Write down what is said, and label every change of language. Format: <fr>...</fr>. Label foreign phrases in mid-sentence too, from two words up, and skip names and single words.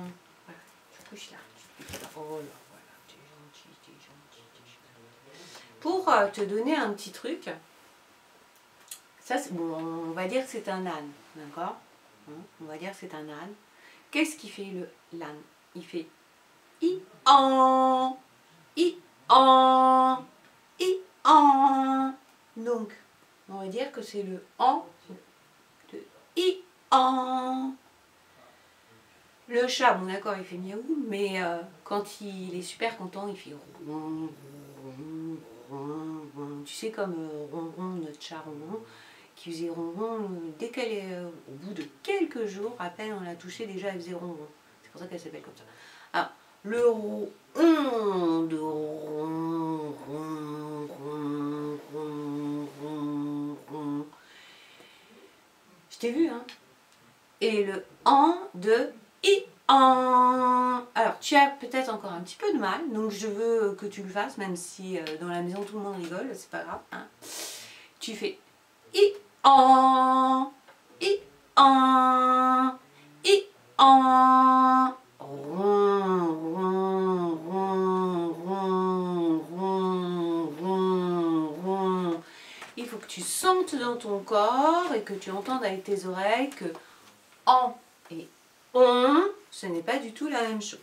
<fr>Voilà, tu couches là. Oh là, voilà, t'es gentil, t'es gentil, t'es gentil. Pour te donner un petit truc, ça, bon, on va dire que c'est un âne, d'accord? On va dire que c'est un âne. Qu'est-ce qui fait l'âne? Il fait i en, i en, i en. Donc, on va dire que c'est le en de i en. Le chat, bon d'accord, il fait miaou, mais quand il est super content, il fait ron, ron, ron, ron. Tu sais, comme ronron, notre chat ronron, qui faisait ronron dès qu'elle est au bout de quelques jours, à peine on l'a touchée, déjà elle faisait ronron. C'est pour ça qu'elle s'appelle comme ça. Alors, le ron de ron, ron, ron, ron, ron, ron. Je t'ai vu, hein? Et le en de i en. Alors, tu as peut-être encore un petit peu de mal, donc je veux que tu le fasses, même si dans la maison tout le monde rigole, c'est pas grave. Hein. Tu fais i en, i en, i en. Ron, ron, ron, ron, ron, ron, ron. Il faut que tu sentes dans ton corps et que tu entendes avec tes oreilles que en et on, ce n'est pas du tout la même chose.</fr>